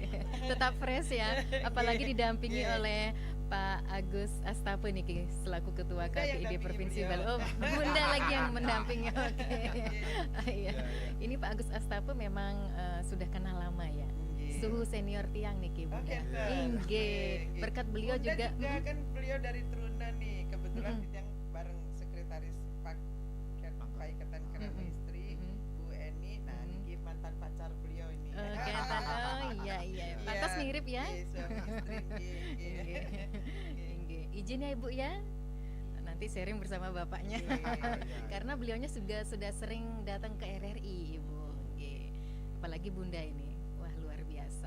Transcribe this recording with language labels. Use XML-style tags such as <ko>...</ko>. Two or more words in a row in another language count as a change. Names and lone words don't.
<id>Tetap fresh ya, apalagi didampingi oleh Pak Agus Astape nih selaku Ketua KPID Provinsi Bali. Oh, Bunda lagi yang mendampingi. Oke. Iya. Ini Pak Agus Astape memang sudah kenal lama ya. Suhu senior tiang nih Bunda. Inggih. Berkat beliau juga kan beliau dari Truna nih. Kebetulan yang bareng sekretaris Paiketan Krama Istri Bu Eni. Nah, niki mantan pacar beliau ini. Iya. Pantas mirip ya. Suami istri. Izin ya Ibu ya. Nanti sharing bersama bapaknya. Karena beliaunya sudah sering datang ke RRI Ibu. Apalagi Bunda ini. Wah, luar biasa.</id>